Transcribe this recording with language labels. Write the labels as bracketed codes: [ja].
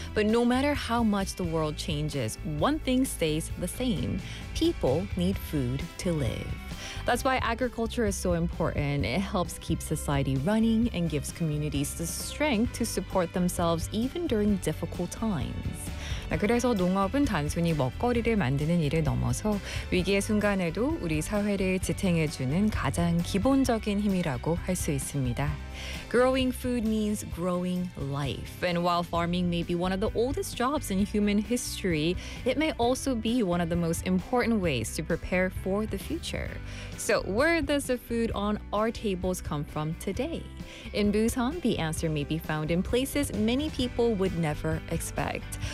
[en] But no matter how much the world changes, one thing stays the same. People need food to live. That's why agriculture is so important. It helps keep society running and gives communities the strength to support themselves even during difficult times. [ko] 그래서 농업은 단순히 먹거리를 만드는 일을 넘어서 위기의 순간에도 우리 사회를 지탱해주는 가장 기본적인 힘이라고 할 수 있습니다. [en] Growing food means growing life. And while farming may be one of the oldest jobs in human history, it may also be one of the most important ways to prepare for the future. So where does the food on our tables come from today? In Busan, the answer may be found in places many people would never expect.